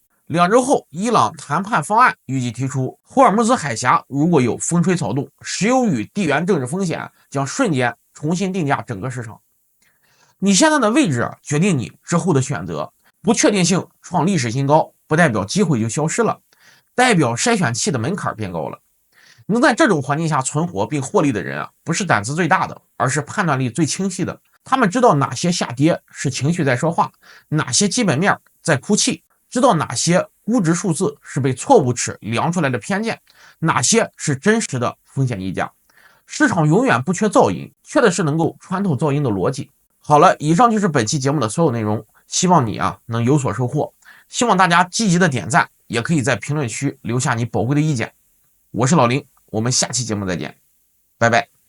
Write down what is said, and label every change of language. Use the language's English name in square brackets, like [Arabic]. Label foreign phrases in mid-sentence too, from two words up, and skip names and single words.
[Chinese] 2 周後，伊朗談判方案預計提出，霍爾木茲海峽如果有風吹草動，石油與地緣政治風險將瞬間重新定價整個市場。你現在的位置決定你之後的選擇，不確定性創歷史新高，不代表機會就消失了，代表筛選器的門檻變高了。能在這種環境下存活並獲利的人不是膽子最大的，而是判斷力最清晰的。他們知道哪些下跌是情緒在說話，哪些基本面在哭泣，知道哪些估值數字是被錯誤尺量出來的偏見，哪些是真實的風險溢價。市場永遠不缺噪音，缺的是能夠穿透噪音的邏輯。好了，以上就是本期節目的所有內容，希望你能有所收穫。希望大家積極的點讚，也可以在評論區留下你寶貴的意見。我是老林，我們下期節目再見，拜拜。